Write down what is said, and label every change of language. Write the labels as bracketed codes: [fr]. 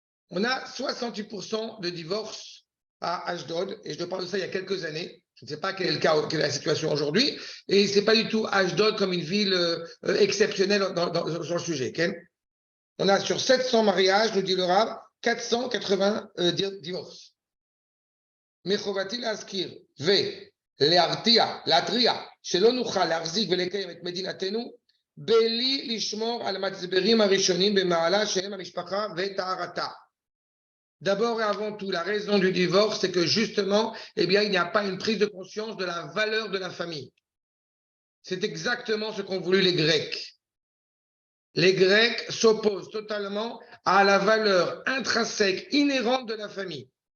[fr] On a 68% de divorces à Ashdod, et je te parle de ça il y a quelques années. Je ne sais pas quel est le cas, quelle est la situation aujourd'hui, et ce n'est pas du tout Ashdod comme une ville exceptionnelle sur le sujet. Okay? On a sur 700 mariages, nous dit le Rav, 480 divorces. Mechovatil Askir, V. [he] להרתיע, להתריע, שלא נוכל להחזיק ולקיים את מדינתנו, בלי לשמור על המצברים הראשונים במעלה שהם המשפחה וטהרתה. [fr] D'abord et avant tout, la raison du divorce, c'est que justement, eh bien, il n'y a pas une prise de conscience de la valeur de la famille. C'est exactement ce qu'ont voulu les Grecs. Les Grecs s'opposent totalement à la valeur intrinsèque, inhérente de la famille.